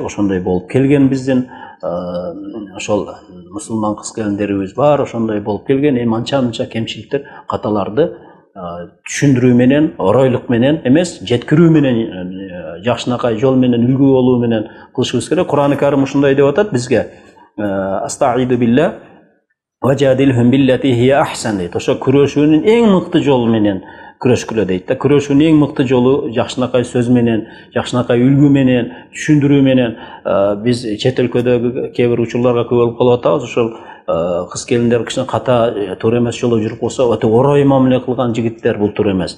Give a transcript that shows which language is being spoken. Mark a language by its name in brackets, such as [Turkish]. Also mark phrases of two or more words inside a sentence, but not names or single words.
[Kyrgyz] Ошондой болуп келген биздин ошол мусулман кыз келиндерибиз бар, ошондой болуп келген. Эми анча-мынча кемчиликтер, каталарды түшүндүрүү менен, оройлук менен эмес, жеткирүү менен, жакшынакай жол менен, үлгү болуу менен кылышыбыз керек. Кур'ан-ы Карим ушундай деп атат бизге. [Arabic] أستعيذ بالله وجادلهم بالتي هي أحسن дейт. [Kyrgyz] Ошо күрөшүүнүн эң мыкты жолу менен күрөшкүлө дейт да. Күрөшүүнүн эң мыкты жолу жакшынакай сөз менен, жакшынакай үлгү менен, түшүндүрүү менен. Биз чет өлкөдөгү кээ бир учурларга көп болуп калып атабыз. Ошол кыз келиндер кичине ката, туура эмес жолдо жүрүп калса, өтө орой мамиле кылган жигиттер бул туура эмес.